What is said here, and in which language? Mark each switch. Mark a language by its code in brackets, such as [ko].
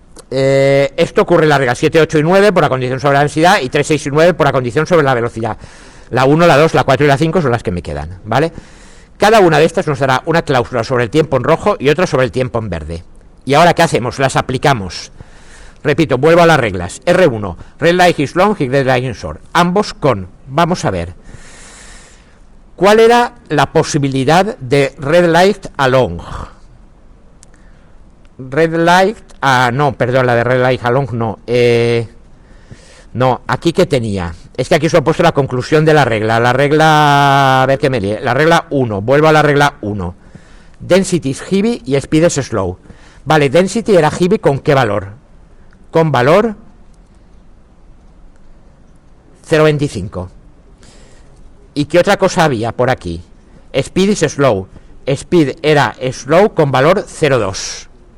[es] Esto ocurre en la regla 7, 8 y 9 por la condición sobre la densidad y 3, 6 y 9 por la condición sobre la velocidad. La 1, la 2, la 4 y la 5 son las que me quedan, ¿vale? Cada una de estas nos dará una cláusula sobre el tiempo en rojo y otra sobre el tiempo en verde. ¿Y ahora qué hacemos? Las aplicamos. Repito, vuelvo a las reglas. [en] R1, red light is long y red light is short. [es] Ambos con, vamos a ver, ¿cuál era la posibilidad de red light along? Red light, no, perdón, la de red light along no. No, aquí que tenía. Es que aquí os he puesto la conclusión de la regla. La regla, a ver qué me lee. La regla 1, vuelvo a la regla 1. [en] Density is heavy y speed is slow. [es] Vale, density era heavy ¿con qué valor? Con valor 0,25. ¿Y qué otra cosa había por aquí? [en] Speed is slow. [es] Speed era slow con valor 0,2.